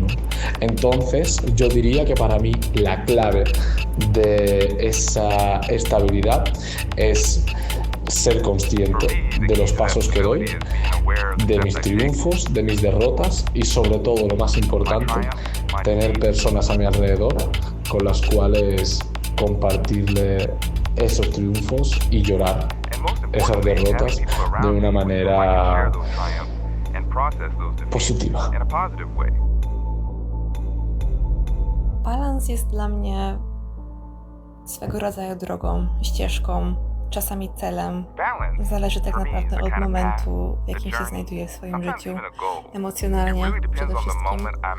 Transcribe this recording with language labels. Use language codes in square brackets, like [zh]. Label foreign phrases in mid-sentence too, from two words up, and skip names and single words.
[es] Entonces, yo diría que para mí la clave de esa estabilidad es ser consciente de los pasos que doy, de mis triunfos, de mis derrotas y sobre todo, lo más importante, tener personas a mi alrededor con las cuales compartirle esos triunfos y llorar esas derrotas de una manera positiva. [pl] Balans jest dla mnie swego rodzaju drogą, ścieżką, czasami celem. Zależy tak naprawdę od momentu, w jakim się znajduję w swoim życiu, emocjonalnie przede wszystkim.